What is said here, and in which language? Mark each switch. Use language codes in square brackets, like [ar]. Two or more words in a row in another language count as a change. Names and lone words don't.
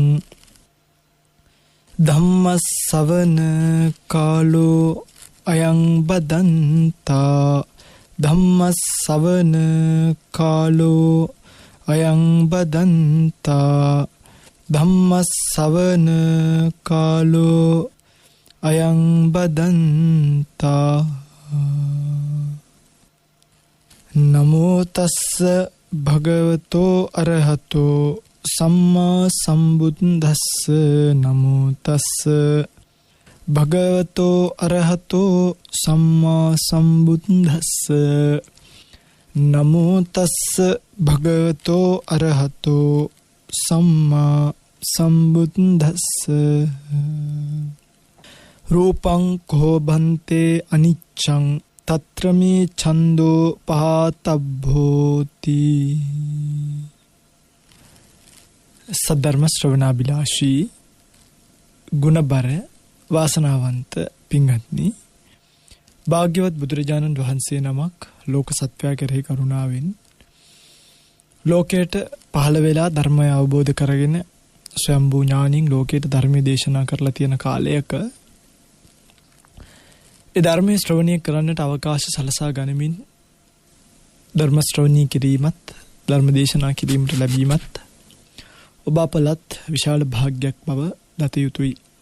[pi] धम्मश्रवण कालो अयं बदन्ता धम्मश्रवण कालो अयं बदन्ता धम्मश्रवण कालो अयं बदन्ता नमो तस्स भगवतो अरहतो सम्मा सम्बुद्धस्स नमो तस्स भगवतो अरहतो सम्मा सम्बुद्धस्स नमो तस्स भगवतो अरहतो सम्मा सम्बुद्धस्स रूपं को भन्ते अनिच्चं तत्र मे छन्दो पहातभ्योति [si] සද්ධර්ම ශ්‍රවණාභිලාෂී ගුණබර වාසනාවන්ත පින්වත් භාග්‍යවත් බුදුරජාණන් වහන්සේ නමක් ලෝක සත්වයා කෙරෙහි කරුණාවෙන් ලෝකයට පහළ වෙලා ධර්මය අවබෝධ කරගෙන ස්වයම්බූ ඥානින් ලෝකයට ධර්මයේ දේශනා කරලා තියෙන කාලයක ඒ ධර්මයේ ශ්‍රවණය කරන්නට අවකාශ සලසා ගනිමින් ධර්ම ශ්‍රවණී කිරීමත් ධර්ම දේශනා කිරීමට ලැබීමත් ඔබ අපලත් විශාල භාග්යක් බව දත යුතුයි.